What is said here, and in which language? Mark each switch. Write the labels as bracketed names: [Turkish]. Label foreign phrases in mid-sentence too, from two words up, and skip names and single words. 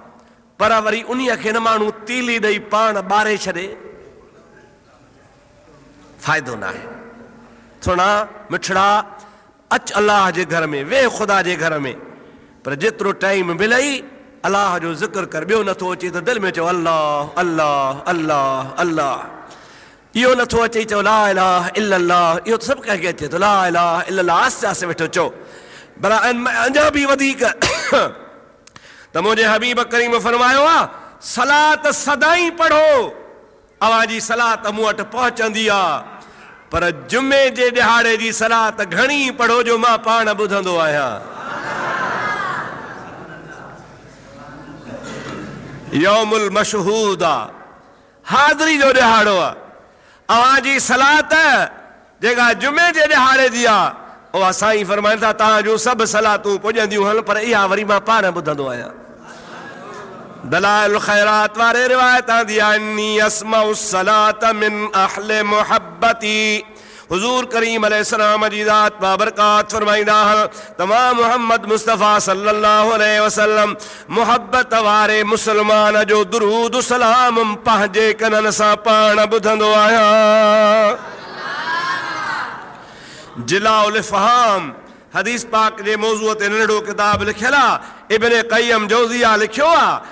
[Sindhi] पर वरी उन्हीअ खे न माण्हू तीली ॾेई पाण ॿारे छॾे, फ़ाइदो न आहे। सुणा मिठड़ा, अच अलाह जे घर में, वेह ख़ुदा जे घर में, पर जेतिरो टाइम मिलई अलाह जो ज़िक्र कर। ॿियो नथो अचे त दिलि में चओ अल्लाह अल्लाह अल्लाह अल्लाह। इहो नथो अचे चओ [Arabic] لا إله إلا الله, [Sindhi] इहो त सभु कंहिंखे अचे थो, [Arabic] لا إله إلا الله [Sindhi] आस्ते आस्ते वेठो चओ। पर अञा बि वधीक त मुंहिंजे हबीब करीम फरमायो आहे सलात सदाई पढ़ो, अवांजी सलात मूं वटि पहुचंदी आहे, पर जुमे जे ॾिहाड़े जी सलात घणी पढ़ो जो मां पाण ॿुधंदो आहियां। [Arabic] يوم المشهود [Sindhi] आहे, हाज़री जो ॾिहाड़ो आहे। अवांजी सलात जेका जुमे जे ॾिहाड़े जी आहे उहा साईं फरमाइनि था तव्हां जूं सभु सलातूं पुॼंदियूं आहिनि, पर इहा वरी मां पाण ॿुधंदो आहियां। दलाइल ख़ैरात वारे रिवायत आंदी आहे [Arabic] إني أسمع صلاة من أهل محبتي. [Sindhi] हुज़ूर करीम अलैहिस्सलाम जी ज़ात बाबरकात फरमाईंदा तमाम मोहम्मद मुस्तफ़ा [Arabic] صلى الله عليه وسلم [Sindhi] मुहब्बत वारे मुसलमान जो दुरूद सलाम पंहिंजे कननि सां पाण ॿुधंदो आहियां। जिलाउल फ़हाम हदीस पाक जे मौज़ूअ ते नंढो किताब लिखियल आहे, इब्न क़य्यम जौज़िया लिखियो आहे।